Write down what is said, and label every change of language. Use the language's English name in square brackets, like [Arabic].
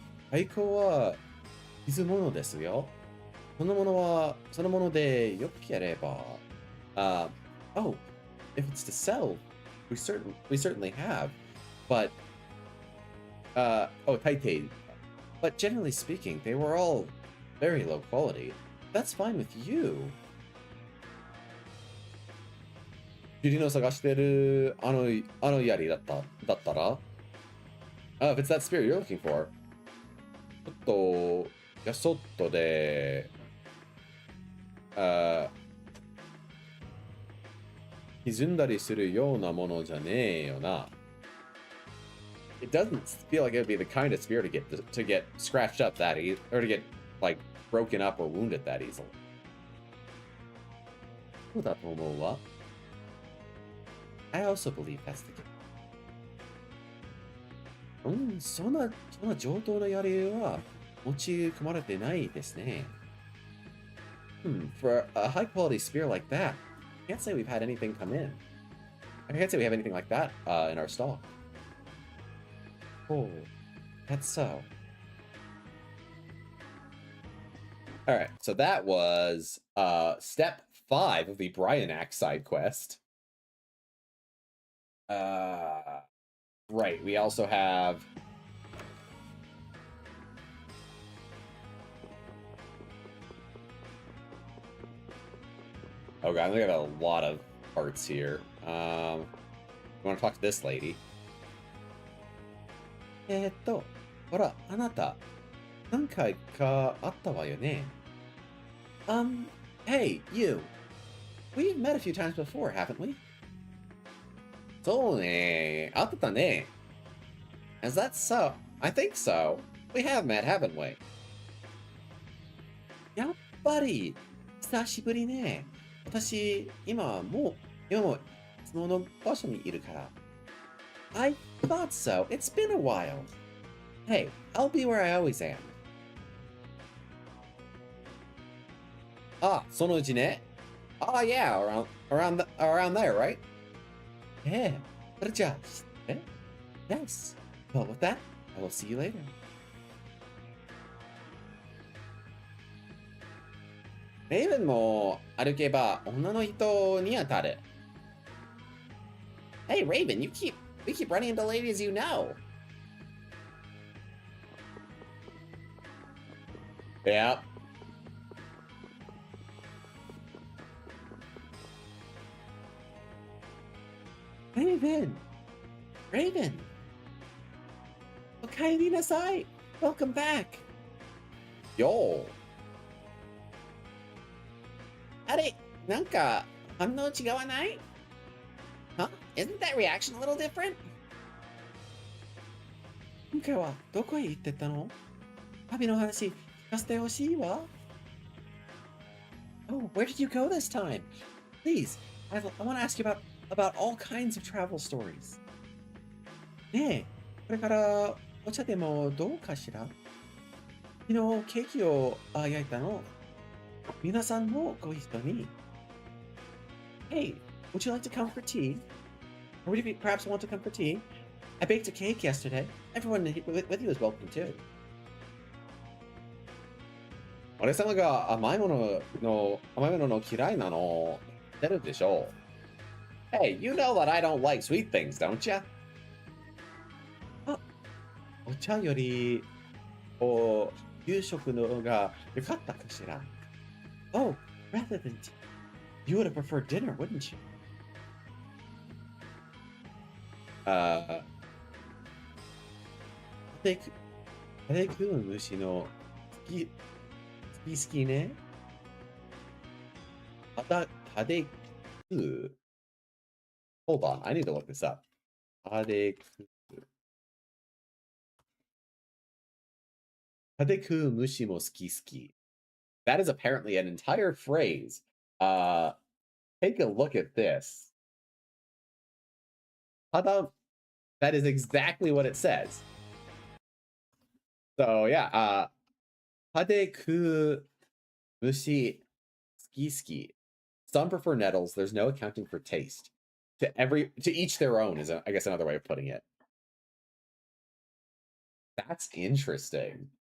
[Japanese] 太鼓は傷物ですよ。そのものはそのもので良ければ。 [English] Oh, if it's to sell, we certainly have. But, oh, Taipei. But generally speaking, they were all very low quality. That's fine with you. [Japanese] ユリの探してるあの槍だったら [English] if it's that spear you're looking for. [Japanese] ちょっと、やそっとで、歪んだりするようなものじゃねえよな。 [English] It doesn't feel like it would be the kind of spear to get scratched up that easy, or to get like broken up or wounded that easily. [Japanese] そうだと思うわ。 [English] I also believe that's the case. [Japanese] そんな上等な槍は持ち込まれてないですね。 [English] For a high quality spear like that, I can't say we've had anything come in. I can't say we have anything like that in our stock. Oh, that's so. All right, so that was step 5 of the Bryanak side quest. Right, we also have oh god, we got a lot of parts here. You want to talk to this lady? [Japanese] ほら、あなた、何回か会ったわよね。 [English] Hey, you. We've met a few times before, haven't we? [Japanese] そうね、会ってたね。 [English] Is that so? I think so. We have met, haven't we? [Japanese] やっぱり、久しぶりね。私、今もいつもの場所にいるから。 [English] I thought so. It's been a while. Hey, I'll be where I always am. [Japanese] あ、そのうちね。 [English] Yeah, around there, right? Yeah, but just, eh? Yes. Well, with that, I will see you later. [Japanese] Raven も歩けば女の人に当たる。 [English] Hey, Raven, we keep running into ladies you know. Yeah. Raven. [Japanese] Okaeri nasai. [English] Welcome back. Yo. [Japanese] あれ、なんか反応違わない? [English] Huh? Isn't that reaction a little different? [Japanese] 今回はどこへ行ってたの?旅の話聞かせてほしいわ。 [English] Oh, where did you go this time? Please, I want to ask you about all kinds of travel stories. [Japanese] ねえ、これからお茶でもどうかしら? 昨日ケーキを焼いたの。皆さんもご一緒に。 [English] Hey, would you like to come for tea? Or would you perhaps want to come for tea? I baked a cake yesterday. Everyone with you is welcome too. [Japanese] 俺様が甘いものの嫌いなの知ってるでしょ? [English] Hey, you know that I don't like sweet things, don't ya? [Japanese] あ、お茶より夕食の方が良かったかしら? [English] Oh, rather than tea. You would have preferred dinner, wouldn't you? [Japanese] 食べ食う虫の好きね。食べ食う [English] Hold on, I need to look this up. [Japanese] 食べ食う虫も好き。 [English] That is apparently an entire phrase. Take a look at this. That is exactly what it says. So yeah, [Japanese] 食べ食う虫好き. [English] Some prefer nettles. There's no accounting for taste. To each their own is, I guess, another way of putting it. That's interesting.